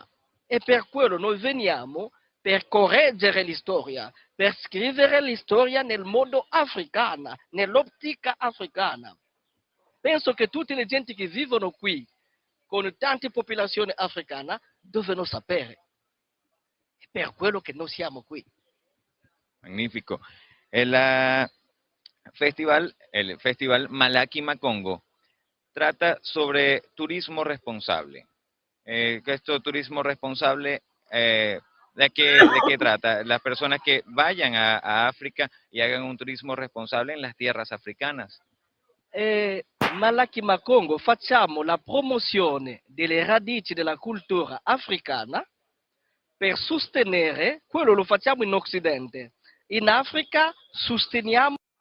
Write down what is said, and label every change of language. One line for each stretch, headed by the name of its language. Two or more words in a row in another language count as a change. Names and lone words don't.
Italian: E per quello noi veniamo per correggere l'istoria, per scrivere l'istoria nel modo africano, nell'ottica africana. Penso che tutte le gente che vivono qui, con tante popolazioni africane, devono sapere. È per quello che noi siamo qui.
Spanish: Magnifico. El festival Malaki Makungo trata sobre turismo responsable. Esto turismo responsable, ¿de qué trata? Las personas que vayan a África y hagan un turismo responsable en las tierras africanas.
Italian: Malaki Makungo facciamo la promozione delle radici della cultura africana per sostenere, quello lo facciamo in Occidente. In Africa sosteniamo